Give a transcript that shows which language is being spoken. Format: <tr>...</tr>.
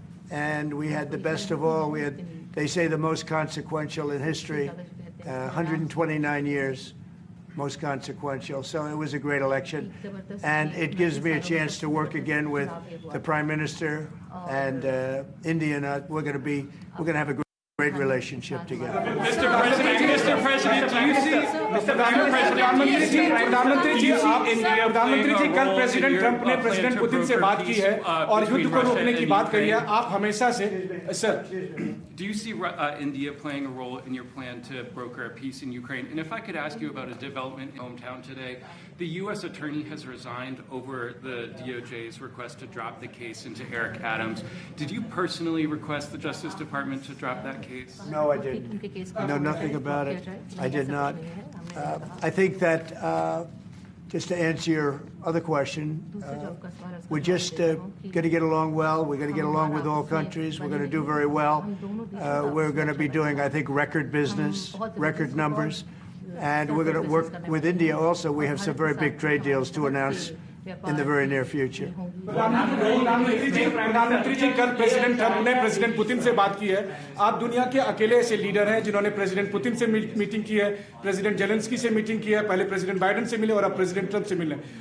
<en>And we had the best of all. We had, they say, the most consequential in history, 129 years, most consequential. So it was a great election. And it gives me a chance to work again with the Prime Minister and India. And we're going to have a great relationship together. Mr. President, do you see</en> <hi>प्रधानमंत्री जी कल president Trump ने president Putin से बात की है और युद्ध को रोकने की बात कही है आप हमेशा से sir</hi> <en>Do you see India playing a role in your plan to broker a peace in Ukraine? And if I could ask you about a development in my hometown today, the U.S. attorney has resigned over the DOJ's request to drop the case into Eric Adams. Did you personally request the Justice Department to drop that case? No, I didn't. I know nothing about it. I did not. I think that, just to answer your other question, we're just going to get along well. We're going to get along with all countries. We're going to do very well. We're going to be doing, I think, record business, record numbers. And we're going to work with India also. We have some very big trade deals to announce in the very near future.</en> <hi>प्रधानमंत्री जी कल president Trump ने president Putin से बात की है आप दुनिया के अकेले ऐसे लीडर हैं जिन्होंने प्रेसिडेंट पुतिन से मीटिंग की है प्रेसिडेंट जेलेंस्की से मीटिंग की है पहले प्रेसिडेंट बाइडेन से मिले और अब प्रेसिडेंट ट्रंप से मिले</hi>